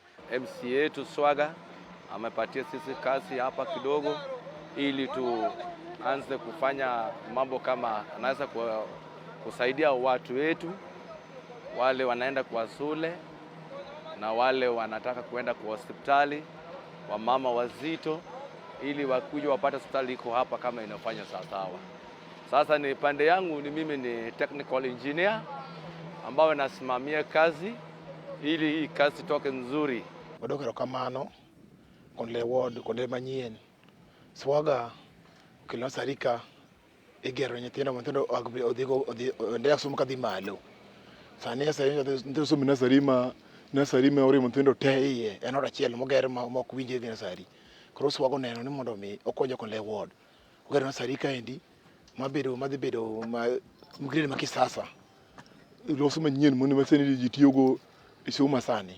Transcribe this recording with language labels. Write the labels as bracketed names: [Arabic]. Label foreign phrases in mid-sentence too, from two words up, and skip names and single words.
[Swahili] MC yetu Swaga amepatia sisi kazi hapa kidogo ili tuanze kufanya mambo kama anaweza kusaidia watu wetu wale wanaenda kwa shule na wale wanataka kuenda kwa hospitali, wamama wazito, ili wakuje wapate hospitali iko hapa kama inafanya sawa. Sasa ni pande yangu, ni mimi ni [English] technical engineer [Swahili] ambao nasimamia kazi ili hii kazi toke nzuri. [Luo (Kenya and Tanzania)] Wadokero kamano Kondele Ward, Kondele manyien. Swaga kilo sarika igero nyithindo odhigo ndia somo kadhi malo. Sani [Swahili] sasa ndio [Luo (Kenya and Tanzania)] somo nasari ma ore mtindo teye en ora chiel moger ma kuwinje gina sari. Koro Swaga neno ni mondo mi okonyo Kondele Ward. Ogero nasari ka endi madhi bedo mgrade ma kisasa. Loso manyien mondo maseni ji tiyogo isuma sani.